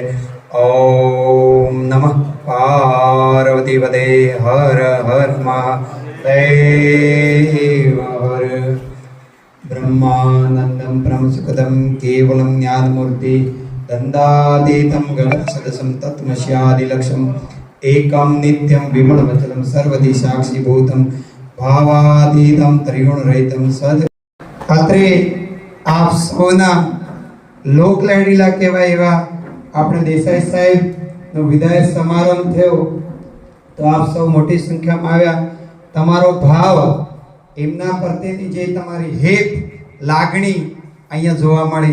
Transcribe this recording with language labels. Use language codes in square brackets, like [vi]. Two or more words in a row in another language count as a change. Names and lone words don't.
[sa] ओम नमः पार्वती पते हर हर महादेव हर। ब्रह्मानन्दं परमसुखदं केवलं ज्ञानमूर्ति दन्दातीतं गगनसदृशं तत्त्वमस्यादिलक्ष्यम् एकं नित्यं विमलमचलं सर्वदि साक्षीभूतं भावातीतं त्रिगुणरहितं सद [gu] અત્રે આપ સૌના લોકલાડીલા કહેવાય એવા આપણે દેસાઈ સાહેબનો વિદાય સમારંભ થયો તો આપ સૌ મોટી સંખ્યામાં આવ્યા. તમારો ભાવ એમના પ્રત્યેની જે તમારી હેત લાગણી અહીંયા જોવા મળી.